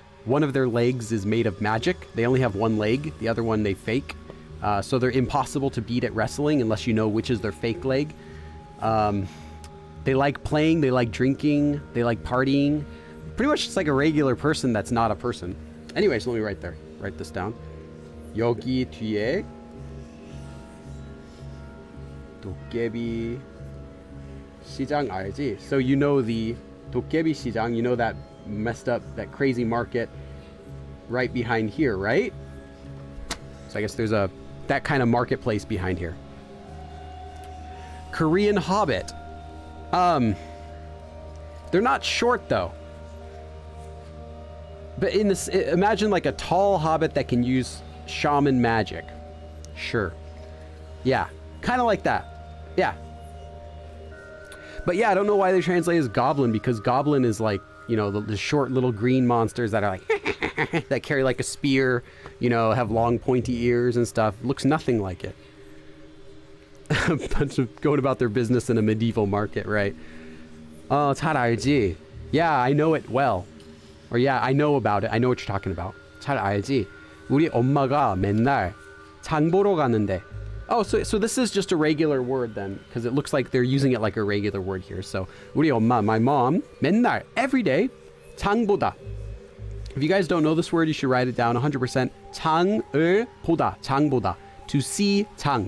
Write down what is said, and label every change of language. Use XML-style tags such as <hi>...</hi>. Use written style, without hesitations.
<en>One of their legs is made of magic. They only have one leg. The other one they fake. So they're impossible to beat at wrestling unless you know which is their fake leg. They like playing. They like drinking. They like partying. Pretty much it's like a regular person that's not a person. Anyways, let me write this down.</en> <ko>여기 뒤에 도깨비 시장 알지?</ko> <en>So you know the 도깨비 시장, you know that messed up, that crazy market right behind here, right? So I guess there's that kind of marketplace behind here. Korean hobbit. They're not short though. But in this, imagine like a tall hobbit that can use shaman magic. Sure. Yeah, kind of like that. Yeah. But yeah, I don't know why they translate as goblin, because goblin is like, you know, the short little green monsters that are like, that carry like a spear, you know, have long pointy ears and stuff. Looks nothing like it. A bunch of going about their business in a medieval market, right? Oh,</en> <ko>잘 알지.</ko> <en>Yeah, I know it well. Or yeah, I know about it. I know what you're talking about.</en> <ko>잘 알지. 우리 엄마가 맨날 장 보러 가는데.</ko> <en>Oh, so this is just a regular word then, because it looks like they're using it like a regular word here. So</en> <ko>우리 엄마,</ko> <en>my mom, 맨날, every day,</en> <ko>장 보다.</ko> <en>If you guys don't know this word, you should write it down 100%.</en> <ko>장을 보다, 장 보다.</ko> <en>To see 장.</en>